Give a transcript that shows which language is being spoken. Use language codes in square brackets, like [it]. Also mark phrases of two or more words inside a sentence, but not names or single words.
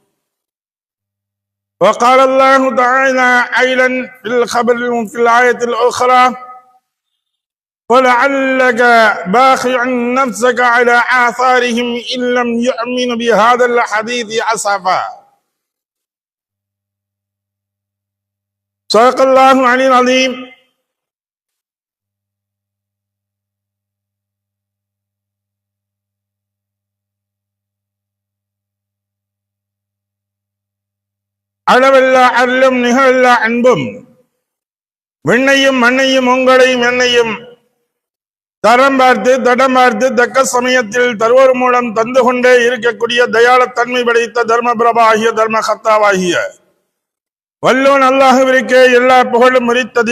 [ar] وقال الله تعالى أيضا في الخبر في الآية الأخرى: ولعلك باخع نفسك على آثارهم إن لم يؤمنوا بهذا الحديث أسفا. صدق الله العلي العظيم. [ta] அளவல்லா அருளும் நிகழல்லா அன்பும் விண்ணையும் மண்ணையும் உங்களையும் என்னையும் தரம் பார்த்து தடம் பார்த்து தக்க சமயத்தில் தருவோர் மூலம் தந்து கொண்டே இருக்கக்கூடிய தயாளத்தன்மை படைத்த தர்ம பிரபாகிய தர்ம கர்த்தாவாகிய வல்லோன் அல்லாஹ்விற்கே எல்லா புகழும் உரித்தது.